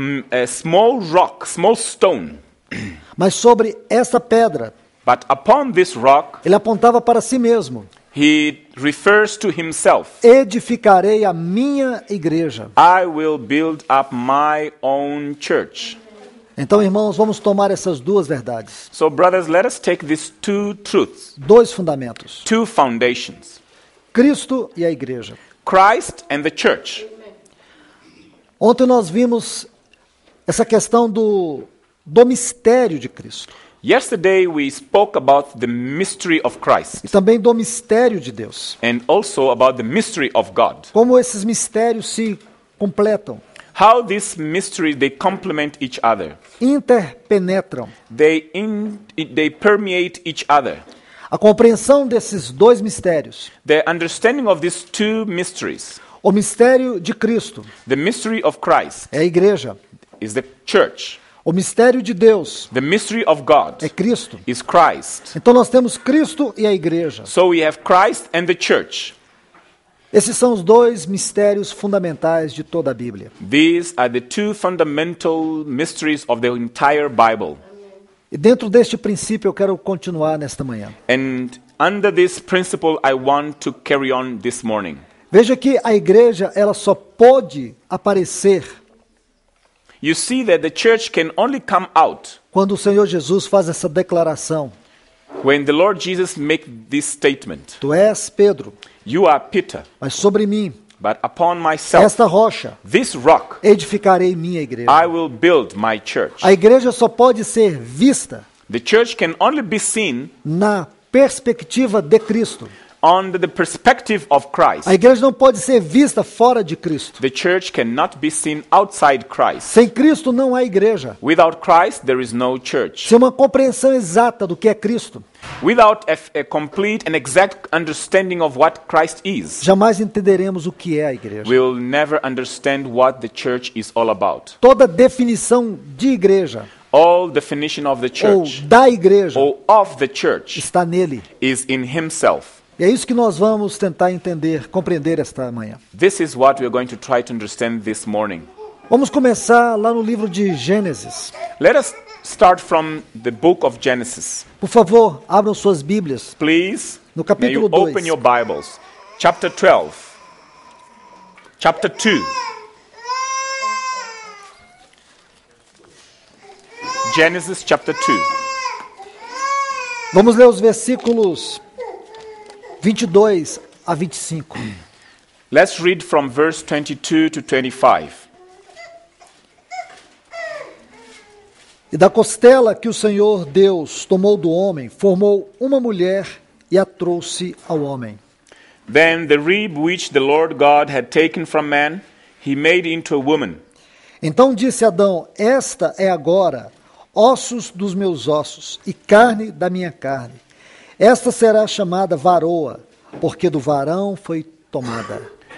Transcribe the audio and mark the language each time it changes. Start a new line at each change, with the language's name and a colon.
English: a small rock, small stone.
Portuguese: mas sobre essa pedra,
English: But upon this rock,
Portuguese: ele apontava para si mesmo:
English: He refers to Himself.
Portuguese: edificarei a minha igreja.
English: I will build up my own church.
Portuguese: Então, irmãos, vamos tomar essas 2 verdades,
English: So, brothers, let us take these 2 truths,
Portuguese: 2 fundamentos:
English: 2 foundations,
Portuguese: Cristo e a igreja.
English: Christ and the church.
Portuguese: Ontem nós vimos essa questão do mistério de Cristo
English: Yesterday we spoke about the mystery of
Portuguese: e
English: Christ
Portuguese: também do mistério de Deus.
English: and also about the mystery of God.
Portuguese: Como esses mistérios se completam,
English: How these mysteries, they complement each other.
Portuguese: interpenetram.
English: They permeate each other.
Portuguese: A compreensão desses 2 mistérios,
English: The understanding of these 2 mysteries,
Portuguese: o mistério de Cristo
English: the mystery of Christ
Portuguese: é a igreja,
English: is the church.
Portuguese: o mistério de Deus
English: The mystery of God
Portuguese: é Cristo.
English: is Christ.
Portuguese: Então nós temos Cristo e a igreja.
English: So we have Christ and the church.
Portuguese: Esses são os 2 mistérios fundamentais de toda a Bíblia.
English: These are the 2 fundamental mysteries of the entire Bible.
Portuguese: E dentro deste princípio eu quero continuar nesta manhã.
English: And under this principle, I want to carry on this morning.
Portuguese: Veja que a igreja, ela só pode aparecer
English: You see that the church can only come out
Portuguese: quando o Senhor Jesus faz essa declaração:
English: when the Lord Jesus makes this statement.
Portuguese: tu és Pedro,
English: You are Peter,
Portuguese: mas sobre mim,
English: but upon myself,
Portuguese: esta rocha,
English: this rock,
Portuguese: edificarei minha igreja.
English: I will build my church.
Portuguese: A igreja só pode ser vista
English: The church can only be seen
Portuguese: na perspectiva de Cristo.
English: under the perspective of Christ.
Portuguese: A igreja não pode ser vista fora de Cristo.
English: The church cannot be seen outside Christ.
Portuguese: Sem Cristo não há igreja.
English: Without Christ, there is no church.
Portuguese: Sem uma compreensão exata do que é Cristo,
English: Without a complete and exact understanding of what Christ is,
Portuguese: jamais entenderemos o que é a igreja.
English: we'll never understand what the church is all about.
Portuguese: Toda definição de igreja
English: All definition of the
Portuguese: ou
English: church
Portuguese: da igreja
English: or of the church
Portuguese: está nele.
English: is in himself.
Portuguese: E é isso que nós vamos tentar entender, compreender esta manhã.
English: This is what we're going to try to understand this morning.
Portuguese: Vamos começar lá no livro de Gênesis.
English: Let us start from the book of Genesis.
Portuguese: Por favor, abram suas Bíblias
English: Please,
Portuguese: no
English: may
Portuguese: capítulo
English: you
Portuguese: 2.
English: open your Bibles. Chapter 12. Chapter 2. Genesis chapter 2.
Portuguese: Vamos ler os versículos 22 a 25.
English: Let's read from verse 22 to 25.
Portuguese: E da costela que o Senhor Deus tomou do homem, formou uma mulher e a trouxe ao homem.
English: Then the rib which the Lord God had taken from man, he made into a woman.
Portuguese: Então disse Adão: esta é agora ossos dos meus ossos e carne da minha carne. Esta será chamada varoa, porque do varão foi tomada.